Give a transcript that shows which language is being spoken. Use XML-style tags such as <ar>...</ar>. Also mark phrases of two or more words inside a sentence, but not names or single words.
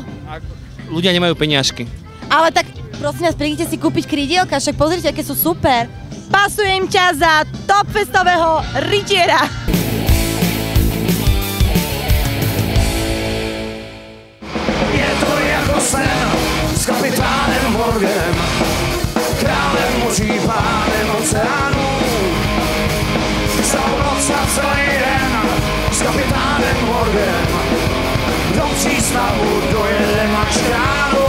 <sk>Ľudia nemajú peniažky. Ale tak prosím vás, prídite si kúpiť krídielka, však pozrite, aké sú super. Pasujem ťa za Topfestového rytiera.</sk> <cs>Je to jako sen s kapitánem Morganem, králem moří, pánem oceánu. Celou noc na celý den s kapitánem Morganem do přístavu dojedem až ránu.</cs>